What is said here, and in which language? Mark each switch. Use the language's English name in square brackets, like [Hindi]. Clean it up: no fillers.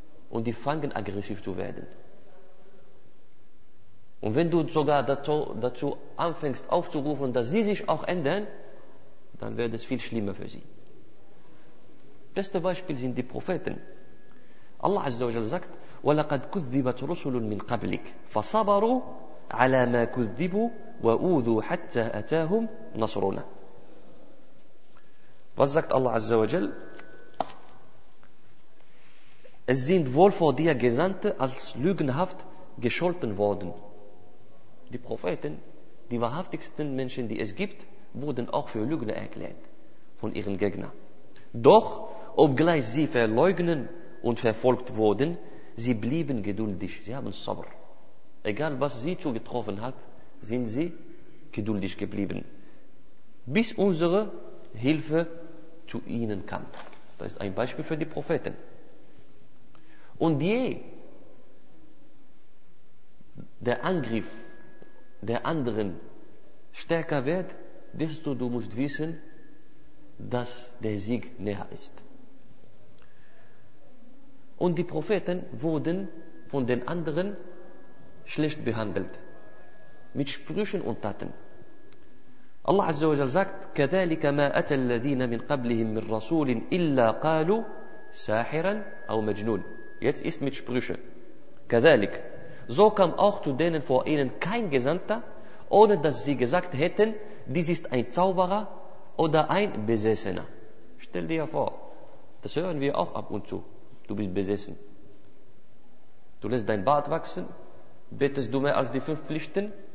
[German] Und die fangen aggressiv zu werden. Und wenn du sogar dazu anfängst aufzurufen, dass sie sich auch ändern, dann wird es viel schlimmer für sie. Beste Beispiel sind die Propheten. Allah Azza wa Jal sagt, [Arabic] ولقد كذبت رسل من قبلك فصبروا على ما كذبوا وأوذوا حتى أتاهم نصرنا. رزقت الله عز وجل [German] Es sind wohl vor dir Gesandte als lügenhaft gescholten worden. Die Propheten, die wahrhaftigsten Menschen, die es gibt, wurden auch für Lügner erklärt von ihren Gegnern. Doch, obgleich sie verleugnen und verfolgt wurden, sie blieben geduldig. Sie haben Sabr. Egal, was sie zugetroffen hat, sind sie geduldig geblieben. Bis unsere Hilfe zu ihnen kam. Das ist ein Beispiel für die Propheten. Und je der Angriff der anderen stärker wird, desto du musst wissen, dass der Sieg näher ist. Und die Propheten wurden von den anderen schlecht behandelt, mit Sprüchen und Taten. Allah Azza wa Jalla sagt, [Arabic] كَذَلِكَ مَا أَتَى الَّذِينَ مِنْ قَبْلِهِمْ مِنْ رَسُولٍ إِلَّا قَالُوا سَاحِرًا أَوْ مَجْنُونٍ. [German] Jetzt ist mit Sprüchen. Kadalik. So kam auch zu denen vor ihnen kein Gesandter, ohne dass sie gesagt hätten, dies ist ein Zauberer oder ein Besessener. Stell dir vor, das hören wir auch ab und zu. Du bist besessen. Du lässt dein Bart wachsen, betest du mehr als die fünf Pflichten.